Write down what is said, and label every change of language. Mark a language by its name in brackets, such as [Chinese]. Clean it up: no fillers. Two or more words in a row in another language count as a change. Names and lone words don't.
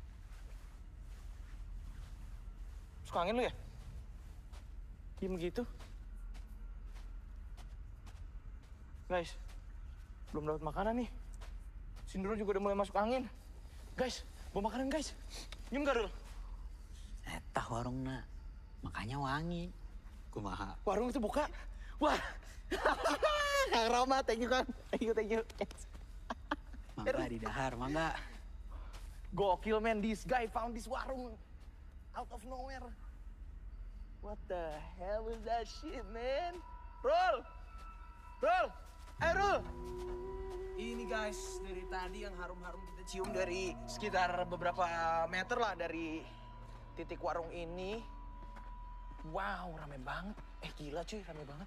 [Indonesian] Suka angin lu ya? Diem gitu. Guys, belum dapat makanan nih. Sindro juga udah mulai masuk angin. Guys, bawa makanan guys. Nyium gak, Rul? [Sundanese] Etah warungna, makanya wangi. Kumaha. [Indonesian] Warung itu buka. Wah. [English] Kang Roma, thank you Kang. Thank you. [Sundanese] Mangga di dahar, mangga. [English] Gokil man, this guy found this warung out of nowhere. What the hell is that shit, man? Rul! Rul! [Indonesian] Ini guys, dari tadi yang harum-harum kita cium dari sekitar beberapa meter lah dari titik warung ini. Wow, rame banget. Gila cuy, rame banget.